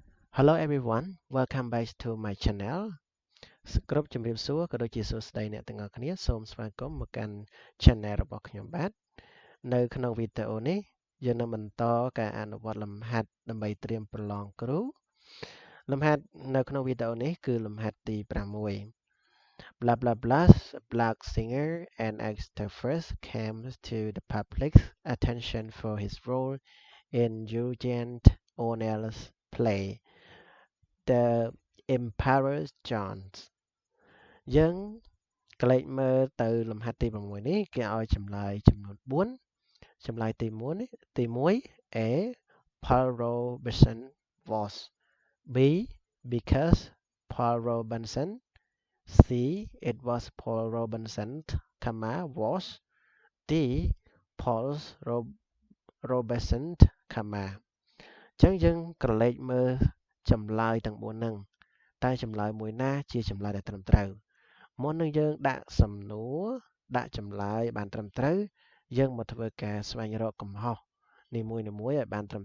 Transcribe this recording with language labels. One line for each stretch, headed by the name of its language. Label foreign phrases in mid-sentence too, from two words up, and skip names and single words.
English: Hello everyone, welcome back to my channel
Khmer: គ្រប់ជំរាបសួរក៏ដូចជាសួស្តីអ្នកទាំងអស់គ្នាសូមស្វាគមន៍មកកាន់ channel របស់ខ្ញុំបាទនៅក្នុងវីដេអូនេះយើងនឹងបន្តការអនុវត្តលំហាត់ដើម្បីត្រៀមប្រឡងគ្រូលំហាត់នៅក្នុងវីដេអូនេះគឺលំហាត់ទី
English: 6 blah blah blah black singer and actor first came to the public's attention for his role in Eugene O'Neill's play The Emperor Jones
Khmer: យើងក្លែកមើលទៅលំហាត់ទី6នេះគេឲ្យចម្លើយចំនួន4ចម្លើយទី
English: 1 A Paul Robeson was B because Paul Robinson C it was Paul Robinson was D Paul Robeson
Khmer: អញ្ចឹងយើងក្រឡេកមើលចម្លើយទាំង4ហ្នឹងតែចម្លើយមួយណាជាចម្លើយដែលត្រឹម ត្រូវមុននឹងយើងដាក់សំណួរដាក់ចម្លើយបានត្រឹមត្រូវយើងមកធ្វើការស្វែងរកកំហុសនីមួយៗឲ្យបានត្រឹម